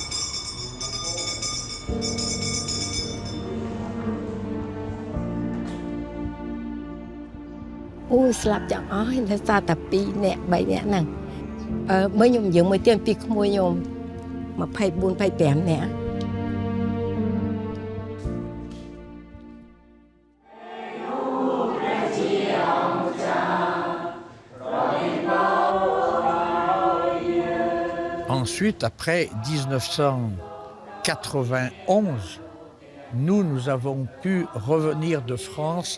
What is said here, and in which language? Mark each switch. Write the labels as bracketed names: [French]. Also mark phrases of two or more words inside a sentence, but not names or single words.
[Khmer] អូស្លាប់ទាំងអស់ហើយនៅសល់តែ2នាក់3នាក់ហ្នឹងមើលខ្ញុំយើងមួយទៀតពីក្មួយខ្ញុំ24-25នាក់ [French] Ensuite, après 1991, nous avons pu revenir de France.